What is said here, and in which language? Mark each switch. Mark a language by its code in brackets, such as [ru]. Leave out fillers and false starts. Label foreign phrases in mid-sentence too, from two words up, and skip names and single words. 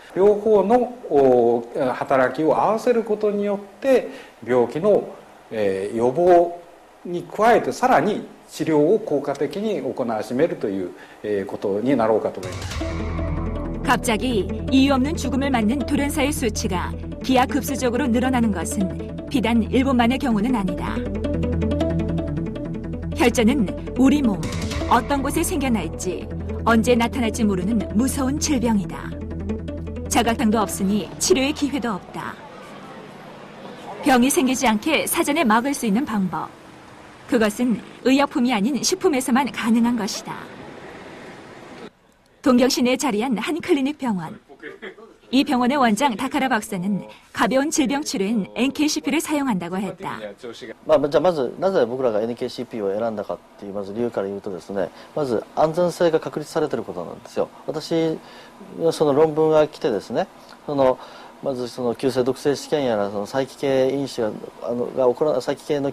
[ja] 両方の働きを合わせることによって病気の予防に加えて、さらに治療を効果的に行わしめるということになろうかと思います。 [ko] 갑자기 이유 없는 죽음을 맞는 돌연사의 수치가 기하급수적으로 늘어나는 것은 비단 일본만의 경우는 아니다. 혈전은 우리 몸 어떤 곳에 생겨날지 언제 나타날지 모르는 무서운 질병이다. 자각당도 없으니 치료의 기회도 없다. 병이 생기지 않게 사전에 막을 수 있는 방법. 그것은 의약품이 아닌 식품에서만 가능한 것이다. 동경시내에 자리한 한 클리닉 병원. 이 병원의 원장 다카라 박사는 가벼운 질병 치료엔 NKCP를 사용한다고 했다. [ja] じゃあまずなぜ僕らが NKCP を選んだかっていうまず理由から言うとですね、まず安全性が確立されていることなんですよ。私のその論文が来てですね、まずその急性毒性試験やらその再帰系因子が再帰系の